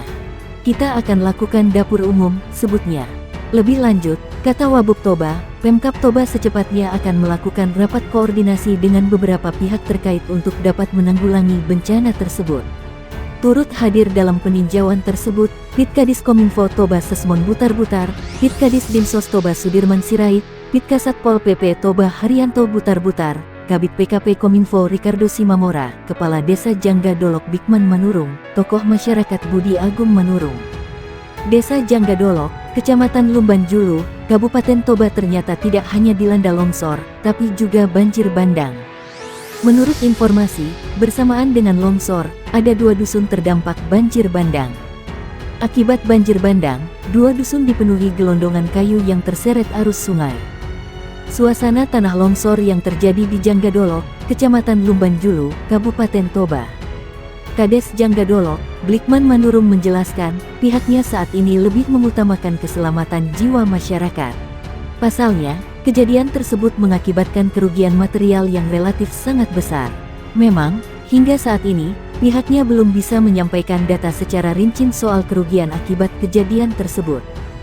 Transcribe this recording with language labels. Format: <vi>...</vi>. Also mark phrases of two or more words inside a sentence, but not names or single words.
<id>Kita akan lakukan dapur umum, sebutnya. Lebih lanjut, kata Wabub Toba, Pemkab Toba secepatnya akan melakukan rapat koordinasi dengan beberapa pihak terkait untuk dapat menanggulangi bencana tersebut. Turut hadir dalam peninjauan tersebut, Pitkadis Kominfo Toba Sesmon Butar-Butar, Pitkadis Dinsos Toba Sudirman Sirait, Pitkasatpol PP Toba Haryanto Butar-Butar, Kabid PKP Kominfo Ricardo Simamora, Kepala Desa Jangga Dolok Bikman Manurung, tokoh masyarakat Budi Agung Manurung. Desa Jangga Dolok, Kecamatan Lumban Julu, Kabupaten Toba ternyata tidak hanya dilanda longsor, tapi juga banjir bandang. Menurut informasi, bersamaan dengan longsor, ada 2 dusun terdampak banjir bandang. Akibat banjir bandang, 2 dusun dipenuhi gelondongan kayu yang terseret arus sungai. Suasana tanah longsor yang terjadi di Jangga Dolok, Kecamatan Lumban Julu, Kabupaten Toba. Kades Jangga Dolok, Blikman Manurung menjelaskan, pihaknya saat ini lebih mengutamakan keselamatan jiwa masyarakat. Pasalnya, kejadian tersebut mengakibatkan kerugian material yang relatif sangat besar. Memang, hingga saat ini, pihaknya belum bisa menyampaikan data secara rinci soal kerugian akibat kejadian tersebut.</id>